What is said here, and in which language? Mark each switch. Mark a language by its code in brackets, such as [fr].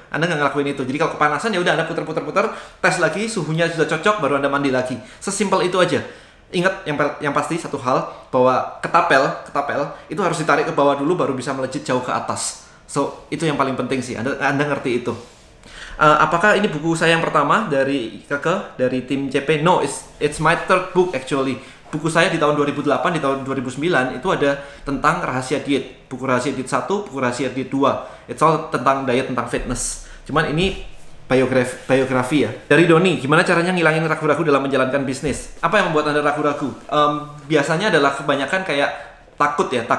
[id] Anda nggak ngelakuin itu. Jadi kalau kepanasan ya udah Anda putar, tes lagi, suhunya sudah cocok, baru Anda mandi lagi. Sesimpel itu aja. Ingat yang pasti satu hal, bahwa ketapel itu harus ditarik ke bawah dulu baru bisa melejit jauh ke atas. So itu yang paling penting sih. Anda ngerti itu. Apakah ini buku saya yang pertama dari tim CP? [en] No, it's my third book actually. [id] Buku saya di tahun 2008, di tahun 2009 itu ada tentang rahasia diet. Buku rahasia diet 1, buku rahasia diet 2. [en] It's all [id] tentang diet, tentang fitness. Cuman ini biografi ya. Dari Doni, gimana caranya ngilangin ragu-ragu dalam menjalankan bisnis? Apa yang membuat Anda ragu-ragu? Biasanya adalah kebanyakan kayak takut.